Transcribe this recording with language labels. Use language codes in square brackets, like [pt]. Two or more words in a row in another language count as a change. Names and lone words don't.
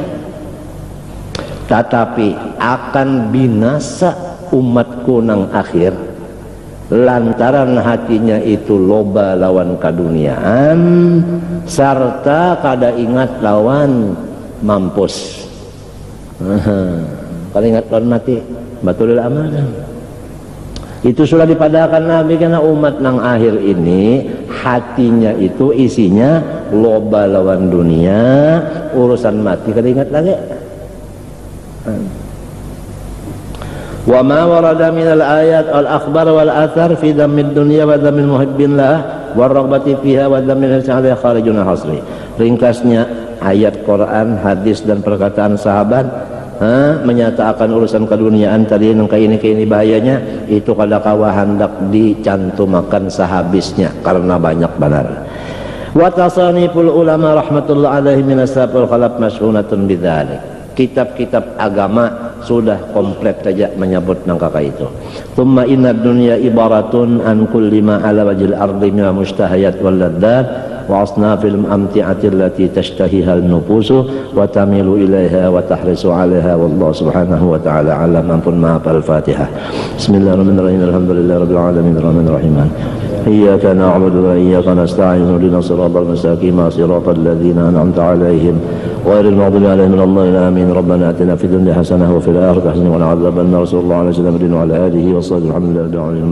[bjn] Tetapi akan binasa umatku nang akhir lantaran hatinya itu loba lawan keduniaan serta kada ingat lawan mampus. Kada ingat lawan mati, [ar] بطول الأمل. [bjn] Itu sudah dipadakan Nabi karena umat nang akhir ini hatinya itu isinya loba lawan dunia, urusan mati kada ingat lagi. [ar] وما ورد من الآيات الأخبار والآثار في ذم الدنيا وذم المحبين لها والرغبة فيها وذم السائل خارج حصر. [bjn] Ringkasnya ayat Quran, hadis dan perkataan sahabat menyatakan urusan keduniaan tadi yang kayak ini bahayanya itu kada kawa hendak dicantumakan sehabisnya karena banyak benar. [ar] وتصانيف العلماء رحمة الله عليه من أصحاب الخلف مشحونة بذلك. [bjn] Kitab-kitab agama sudah komplit saja menyebut nangka itu. [ar] ثم إن الدنيا عبارة عن كل ما على وجه الأرض من المستحيات واللذات وأصناف الأمتعة التي تشتهيها النفوس وتميل إليها وتحرص عليها والله سبحانه وتعالى أعلم. [bjn] Ampun maaf. Al-Fatihah. [ar] بسم الله الرحمن الرحيم الحمد لله رب العالمين الرحمن الرحيم. إياك نعبد وإياك نستعين اهدنا الصراط المستقيم صراط الذين أنعمت عليهم غير المغضوب عليهم ولا الضالين آمين. ربنا آتنا في الدنيا حسنة وفي الآخرة حسنة وقنا عذاب النار صلى الله عليه وسلم وعلى آله وصحبه الحمد لله رب العالمين.